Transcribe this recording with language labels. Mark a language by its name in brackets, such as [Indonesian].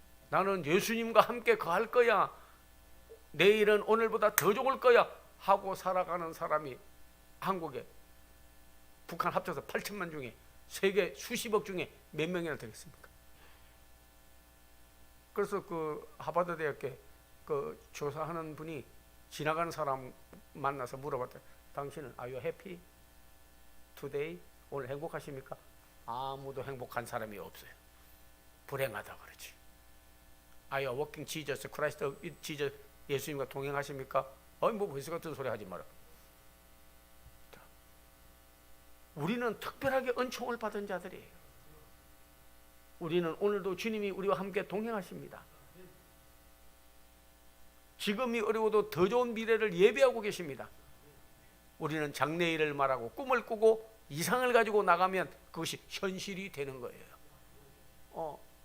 [Korean] 나는 예수님과 함께 거할 거야. 내일은 오늘보다 더 좋을 거야 하고 살아가는 사람이 한국에, 북한 합쳐서 8천만 중에, 세계 수십억 중에 몇 명이나 되겠습니까? 그래서 그 하버드 대학교 그 조사하는 분이 지나가는 사람 만나서 물어봤대. 당신은 [English] Are you happy today? [Korean] 오늘 행복하십니까? 아무도 행복한 사람이 없어요. 불행하다 그러지. [English] Are you working Jesus Christ with Jesus? [Korean] 예수님과 동행하십니까? 뭐 벌써 같은 소리 하지 마라. 우리는 특별하게 은총을 받은 자들이에요. 우리는 오늘도 주님이 우리와 함께 동행하십니다. 지금이 어려워도 더 좋은 미래를 예비하고 계십니다. 우리는 장래일을 말하고 꿈을 꾸고 이상을 가지고 나가면 그것이 현실이 되는 거예요.